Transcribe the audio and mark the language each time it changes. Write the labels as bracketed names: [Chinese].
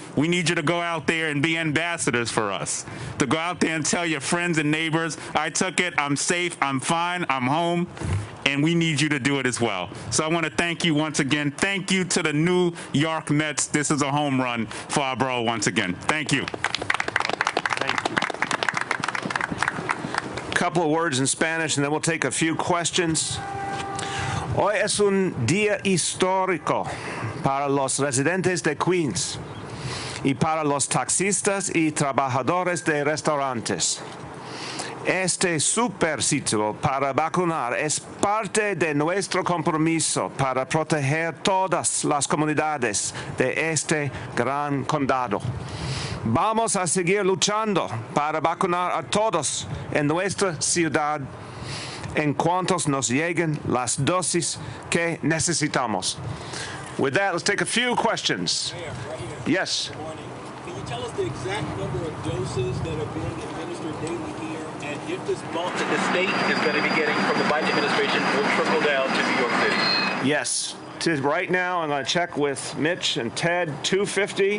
[English] We need you to go out there and be ambassadors for us, to go out there and tell your friends and neighbors, I took it, I'm safe, I'm fine, I'm home, and we need you to do it as well. So I want to thank you once again. Thank you to the New York Mets. This is a home run for our borough once again. Thank you. Thank you. A couple of words in Spanish, and then we'll take a few questions. [Spanish] Hoy es un día histórico para los residentes de Queens y para los taxistas y trabajadores de restaurantes. Este super sitio para vacunar es parte de nuestro compromiso para proteger todas las comunidades de este gran condado. Vamos a seguir luchando para vacunar a todos en nuestra ciudad en cuantos nos lleguen las dosis que necesitamos. [English] With that, let's take a few questions. Mayor, right here. Yes. Good morning. Can you tell us the exact number of doses that are being administered daily here, and if this bump that the state is going to be getting from the Biden administration will trickle down to New York City? Yes. Right now, I'm going to check with Mitch and Ted, 250.